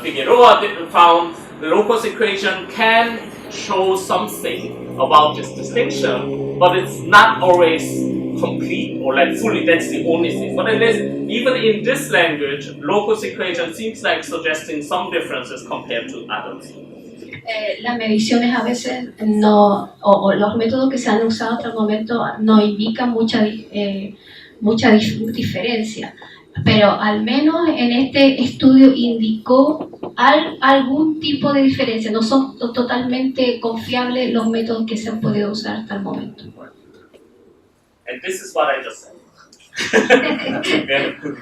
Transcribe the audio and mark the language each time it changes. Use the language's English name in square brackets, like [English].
[English] Figueroa found the locus equation can show something about this distinction, but it's not always complete or like fully, that's the only thing. But at least, even in this language, locus equation seems like suggesting some differences compared to others. [Spanish] Las mediciones a veces no, o los métodos que se han usado hasta el momento no indican mucha diferencia, pero al menos en este estudio indicó algún tipo de diferencia. No son totalmente confiables los métodos que se han podido usar hasta el momento. [English] And this is what I just said.